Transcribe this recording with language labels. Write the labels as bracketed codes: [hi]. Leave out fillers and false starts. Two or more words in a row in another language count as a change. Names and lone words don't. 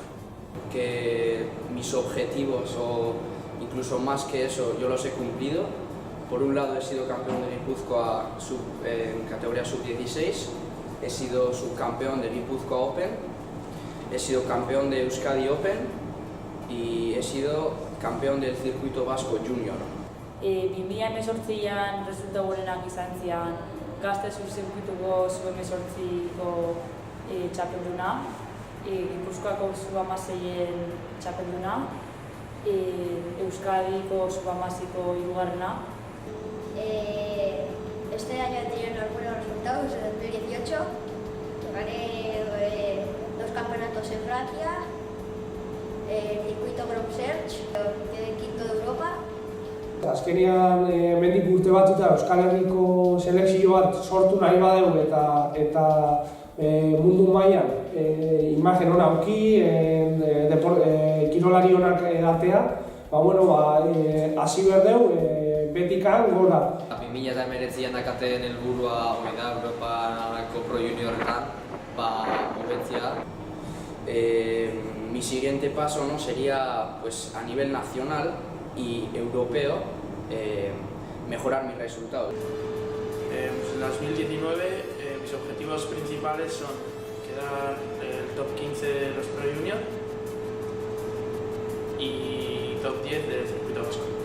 [es] Que mis objetivos, o incluso más que eso, yo los he cumplido. Por un lado he sido campeón de Guipúzcoa en categoría sub-16, he sido subcampeón de Guipúzcoa Open, he sido campeón de Euskadi Open y he sido campeón del circuito vasco junior. [eu] 2018an resultatu gorenak izan zian gazte zirkuituko sub-18ko txapelduna, Gipuzkoako sub-16en txapelduna, Euskadiko Supermasiko hirugarrena. [es] Este año he tenido unos buenos resultados en 2018. Gané 2 campeonatos en Francia, el circuito Group Search, quedé quinto de Europa. [eu] Azkenean, hemendik urte batzuta Euskal Herriko selekzio bat sortu nahi badeu eta mundu mailan imagen ona auki, kirolari onak edatea, hasi behar deu betikan gora. 2019an dakaten helburua hori da Europako Pro Juniorretan, hobetzea. [es] Mi siguiente paso, ¿no?, sería pues, a nivel nacional y europeo mejorar mis resultados. En 2019 mis objetivos principales son quedar el top 15 de los Pro Junior y top 10 del circuito vasco.